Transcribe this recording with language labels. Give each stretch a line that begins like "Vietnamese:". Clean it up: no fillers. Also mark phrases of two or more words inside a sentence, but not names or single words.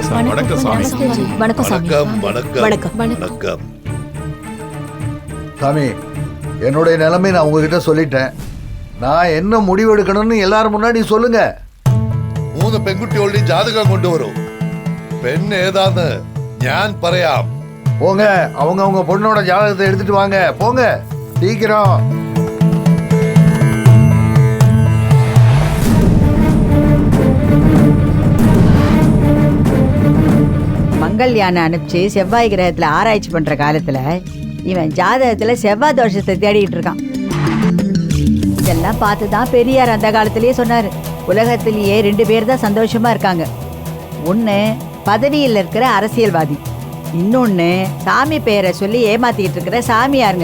Tamil: வணக்கம் சாமி. வணக்கம் சாமி. வணக்கம் வணக்கம் வணக்கம். வணக்கம். சாமி, என்னுடைய நிலைமை நான் உங்ககிட்ட சொல்லிட்டேன். நான் என்ன முடிவு எடுக்கணும்னு எல்லாரும் முன்னாடி சொல்லுங்க.
Malayalam: 3 പെൺകുട്ടികളുടെ ജാതകം കൊണ്ടുവരും. പെണ്ണ് ഏതാന്ന് ഞാൻ പറയാം.
Tamil: போங்க, அவங்க பொண்ணோட ஜாதகத்தை எடுத்துட்டு வாங்க. போங்க சீக்கிரம். மங்கள்யானை அனுப்பிச்சு செவ்வாய் கிரகத்துல ஆராய்ச்சி பண்ற காலத்துல இவன் ஜாதகத்துல செவ்வாய் தோஷத்தை தேடிட்டு இருக்கான். இதெல்லாம் பார்த்துதான் பெரியார் அந்த காலத்திலேயே சொன்னாரு, உலகத்திலேயே 2 பேர் தான் சந்தோஷமா இருக்காங்க. ஒண்ணு பதவியில் இருக்கிற அரசியல்வாதி, இன்னொன்னு சாமி பெயரை சொல்லி ஏமாத்திட்டு இருக்கிற சாமியாருங்க.